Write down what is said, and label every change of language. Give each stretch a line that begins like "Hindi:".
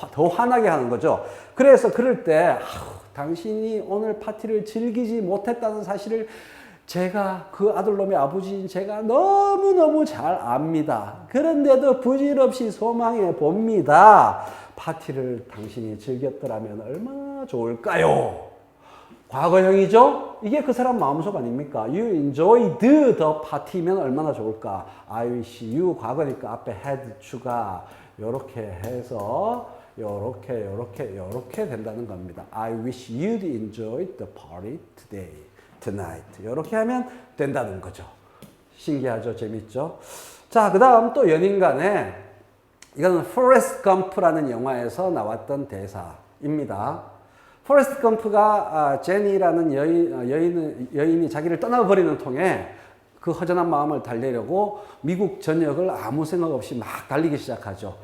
Korean: 더 화나게 하는 거죠. 그래서 그럴 때 당신이 오늘 파티를 즐기지 못했다는 사실을 제가 그 아들놈의 아버지인 제가 너무너무 잘 압니다. 그런데도 부질없이 소망해 봅니다. 파티를 당신이 즐겼더라면 얼마나 좋을까요? 과거형이죠? 이게 그 사람 마음속 아닙니까?
English: You enjoyed the party면
Korean: 얼마나 좋을까?
English: I wish you
Korean: 과거니까 앞에 had 추가 요렇게 해서 요렇게 된다는 겁니다.
English: I wish you'd enjoyed the party today, tonight.
Korean: 요렇게 하면 된다는 거죠. 신기하죠? 재밌죠? 자, 그 다음 또 연인 간에 이거는 포레스트 검프라는 영화에서 나왔던 대사입니다. 포레스트 검프가 제니라는 여인이 자기를 떠나버리는 통에 그 허전한 마음을 달래려고 미국 전역을 아무 생각 없이 막 달리기 시작하죠.